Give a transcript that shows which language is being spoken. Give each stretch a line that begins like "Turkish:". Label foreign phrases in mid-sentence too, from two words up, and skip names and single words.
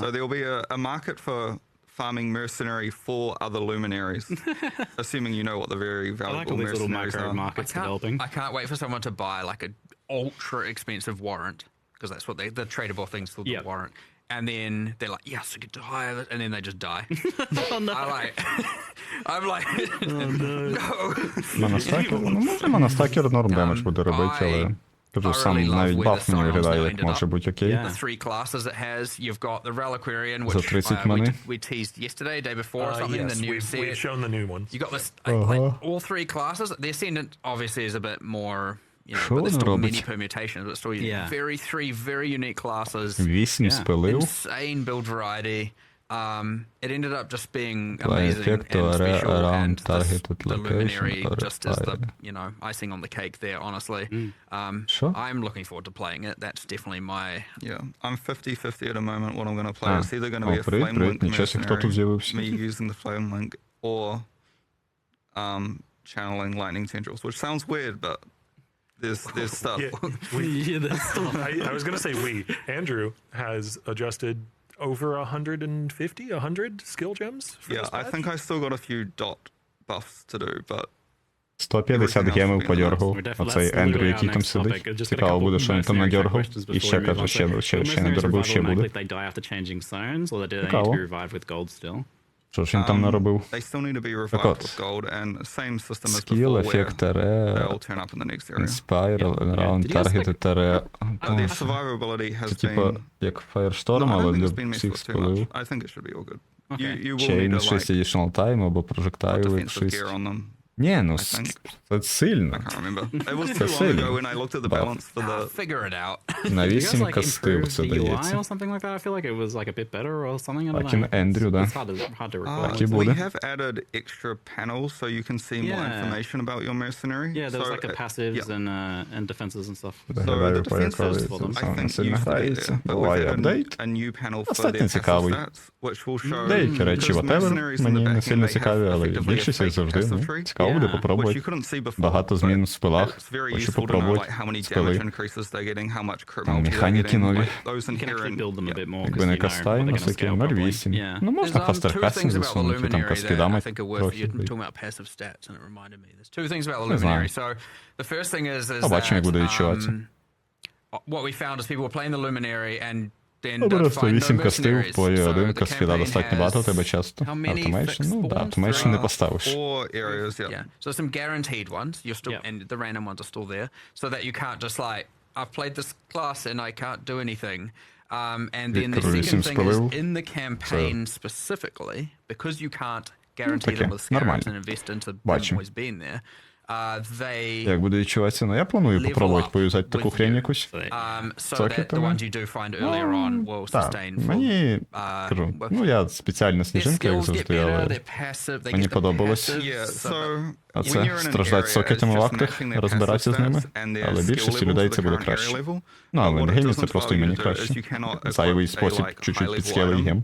English: So there'll be a market for farming mercenary for other luminaries, assuming you know what the very I like valuable all these little mercenaries micro are. markets developing. I can't wait for someone to buy like an ultra expensive warrant because that's what the tradable thing's called, Yep. the warrant. And then they're like, yes, I get to hire it, and then they just die. Oh, no. I'm like, no.
Ukrainian: Монастакер, ну може монастакер норм демедж буде робити, але... Кажу, сам навіть баф мені виглядає, як може бути окей.
English: Yeah. The three classes it has, you've got the Reliquarian,
Ukrainian: За
English: which
Ukrainian: 30 мани.
English: we teased yesterday, day before, or something, Yes, the new we've set. shown the new ones. You got this, like, all three classes. The Ascendant obviously is a bit more, you know,
Ukrainian: Що
English: but there's
Ukrainian: він
English: still
Ukrainian: робить?
English: many permutations, but still Yeah. three very unique classes.
Ukrainian: 8 спилив.
English: Insane build variety. It ended up just being Apply amazing effect and or special, around and targeted the location Luminary or just is the, fire. you know, icing on the cake there, honestly. Sure. I'm looking forward to playing it. That's definitely my... Yeah, I'm 50-50 at the moment what I'm going to play. Ah. It's either going to be Oh, a
Ukrainian: привіт,
English: Flame
Ukrainian: привіт.
English: Link
Ukrainian: Нічого собі, хто тут
English: mercenary,
Ukrainian: з'явився.
English: me using the Flame Link, or channeling Lightning Tendrils, which sounds weird, but there's stuff. Yeah, Yeah, that's still I was going to say Andrew has adjusted over 150, 100 skill gems for Yeah, this I patch? think I still got a few dot buffs to do, but
Ukrainian: 150 гемів подергав. Оцей Ендрю, який там сидить. Цікаво буде, що він там надергав. І ще каже, ще не доробив, ще буде.
English: They die after changing zones, or do they need to
Ukrainian: Цікаво.
English: be revived with gold still?
Ukrainian: Що ж він там наробив?
English: they still need to be revived
Ukrainian: от.
English: with gold, and same system as
Ukrainian: Скіл,
English: before, where
Ukrainian: ефект ТР,
English: they'll turn up in the next area. Inspire, Around, Did you just, Target, ТР. Their survivability has
Ukrainian: Це типа
English: been...
Ukrainian: як Firestorm,
English: No, I don't
Ukrainian: але
English: think it's
Ukrainian: для
English: been messed
Ukrainian: всіх
English: with too much.
Ukrainian: спилив.
English: I think it should be all good. Okay. You will need Chain to 6 like additional time або put projectile defensive 6. gear on them.
Ukrainian: Ні, ну
English: I think.
Ukrainian: це сильно.
English: I can't remember. It was
Ukrainian: Це
English: too long
Ukrainian: сильно.
English: ago when I looked at the Buff. balance for the... Figure it out.
Ukrainian: На
English: Did you guys 8 like
Ukrainian: кастив
English: improve
Ukrainian: це
English: the UI
Ukrainian: дається.
English: or something like that? I feel like it was like a bit better or something. I don't
Ukrainian: Так і
English: know.
Ukrainian: на Ендрю, да.
English: It's hard to recall.
Ukrainian: Так і
English: we
Ukrainian: буде.
English: have added extra panels so you can see more Yeah. information about your mercenary. Yeah, there's So, like the passives yeah. and defenses and stuff.
Ukrainian: Виглядає
English: the
Ukrainian: по
English: defenses,
Ukrainian: якові,
English: I
Ukrainian: це саме
English: think
Ukrainian: сильно
English: used to be
Ukrainian: грається.
English: there, but we've
Ukrainian: Буває
English: added
Ukrainian: апдейт.
English: a new panel for
Ukrainian: Достатньо
English: their passive
Ukrainian: цікавий.
English: stats, which will show...
Ukrainian: Деякі речі,
English: because whatever, mercenaries in the
Ukrainian: мені
English: back
Ukrainian: не
English: end,
Ukrainian: сильно
English: they have
Ukrainian: цікаві, але
English: effectively a
Ukrainian: більшість як
English: fake
Ukrainian: завжди.
English: passive
Ukrainian: Ну,
English: tree,
Ukrainian: цікаво буде
English: Yeah. which
Ukrainian: попробувати.
English: you couldn't see before.
Ukrainian: Багато
English: but
Ukrainian: змін в спилах.
English: It's very
Ukrainian: Хочу
English: useful to know
Ukrainian: попробувати
English: like how many
Ukrainian: спили.
English: damage increases they're getting, how much crit
Ukrainian: Там
English: multi they're
Ukrainian: механіки
English: getting,
Ukrainian: нові.
English: like those You can actually inherent... build them a bit more
Ukrainian: Якби
English: because
Ukrainian: не
English: you know
Ukrainian: кастай,
English: they're
Ukrainian: на
English: going to
Ukrainian: всякі
English: scale properly. 0,8. Yeah.
Ukrainian: Ну, можна
English: There's фастер two кастинг things about the
Ukrainian: засунути, там
English: Luminary
Ukrainian: каски
English: that I
Ukrainian: дамать
English: think are worth...
Ukrainian: трохи.
English: You're talking about passive stats, and it reminded me. There's two things about the
Ukrainian: Не знаю.
English: Luminary. So the first thing is
Ukrainian: Побачимо, як буде
English: that,
Ukrainian: відчуватися.
English: what we found is people were playing the Luminary and then Ну, don't
Ukrainian: просто
English: find no
Ukrainian: 8 кастив,
English: mercenaries.
Ukrainian: по
English: So 1 the
Ukrainian: каскіда
English: campaign
Ukrainian: достатньо багато у тебе
English: has
Ukrainian: часто.
English: how many Automation, fixed
Ukrainian: ну да,
English: spawns?
Ukrainian: automation не поставиш.
English: 4 areas, yeah. Yeah. So some guaranteed ones. You're still, Yep. and the random ones are still there, so that you can't just like, I've played this class and I can't do anything. And then the second thing is, in the campaign specifically, because you can't guarantee them with scarabs and invest into them always being there, they
Ukrainian: Як буде відчуватися? Ну, я планую попробувати поюзати таку хрень якусь.
English: so that the ones you do find earlier on will sustain for,
Ukrainian: Мені, кажу, ну я спеціальна сніжинка, як завжди, але мені подобалось. Оце, страждати сокетами в актах, розбиратися з ними, але більшості людей це буде краще. Ну, але в геймі це просто і мені краще. Зайвий спосіб чуть-чуть підскелий гем.